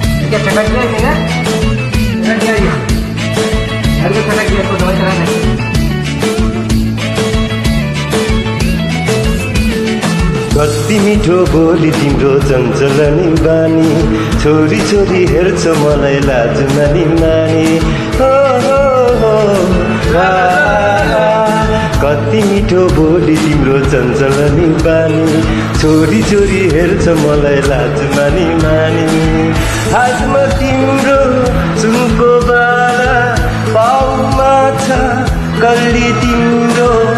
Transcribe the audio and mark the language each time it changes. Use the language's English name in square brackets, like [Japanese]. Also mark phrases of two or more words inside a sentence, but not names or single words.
[Hindi] क्या चटक गया, क्या? चटक गया ये। [Nepali] घरको छोरा के, यस्तो दबाई चलाएन? कति मिठो बोली तिम्रो चञ्चल नि बानी, छोरी छोरी हेर्छ मलाई लाज मानी मानी। हो, हो, हो, आ, आ, आ। कति मिठो बोली तिम्रो चञ्चल नि बानी, छोरी छोरी हेर्छ मलाई लाज मानी मानी। हातमा तिम्रो सुनको बाला, पाउमा छ कल्ली तिम्रो।